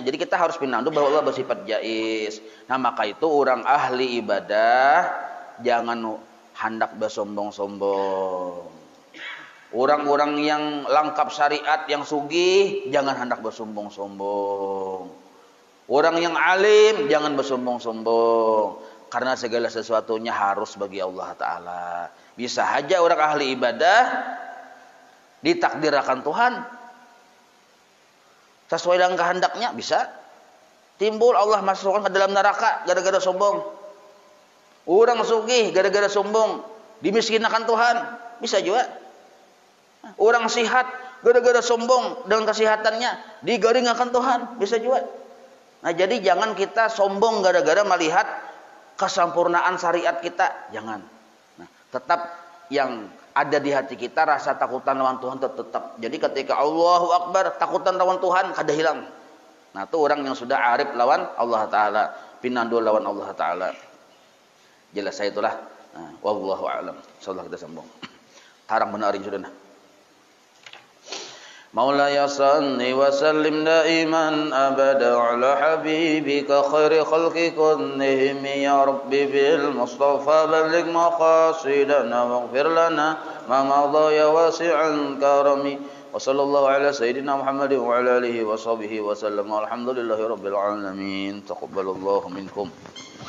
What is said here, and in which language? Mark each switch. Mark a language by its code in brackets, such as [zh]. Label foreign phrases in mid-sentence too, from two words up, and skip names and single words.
[id] Jadi kita harus pinandu bahwa Allah bersifat jais. Nah, maka itu orang ahli ibadah jangan hendak bersombong-sombong. Orang-orang yang lengkap syariat, yang sugih, jangan hendak bersombong-sombong. Orang yang alim jangan bersombong-sombong. Karena segala sesuatunya harus bagi Allah Ta'ala. Bisa saja orang ahli ibadah ditakdirkan Tuhan sesuai dengan kehendaknya, bisa timbul Allah masukkan ke dalam neraka gara-gara sombong. Orang sugih gara-gara sombong dimiskinkan Tuhan, bisa juga. Orang sihat gara-gara sombong dengan kesehatannya digaringkan Tuhan, bisa juga. Nah, jadi jangan kita sombong gara-gara melihat kesempurnaan syariat kita, jangan. Nah, tetap yang ada di hati kita rasa [bjn] takutan lawan Tuhan [id] tetap. [bjn] Jadi ketika [ar] الله أكبر [bjn] takutan lawan Tuhan kada hilang. [id] Nah, itu orang yang sudah arif lawan Allah Ta'ala, pinandu lawan Allah Ta'ala. Jelas saya itulah. Nah, [ar] والله أعلم. [bjn] Insyaallah kita sambung. Tarang benarin sudah nah. [ar] مولاي صل وسلم دائما أبدا على حبيبك خير الخلق كلهم يا رب بالمصطفى بلغ مقاصدنا واغفر لنا ما مضى يا واسع الكرم وصلى الله على سيدنا محمد وعلى آله وصحبه وسلم والحمد لله رب العالمين تقبل الله منكم.